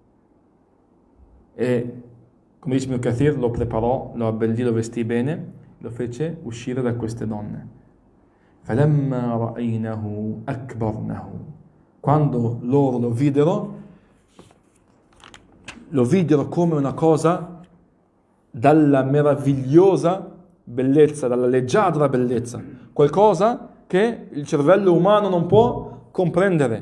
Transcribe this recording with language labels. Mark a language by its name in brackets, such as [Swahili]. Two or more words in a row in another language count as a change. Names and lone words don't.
[Italian] E come dice Ibn Kathir, lo preparò, lo abbellì, lo vestì bene, lo fece uscire da queste donne. [Arabic] فَلَمَّا رَأَيْنَهُ أَكْبَرْنَهُ, [Italian] quando loro lo videro come una cosa dalla meravigliosa bellezza, dalla leggiadra bellezza, qualcosa che il cervello umano non può comprendere.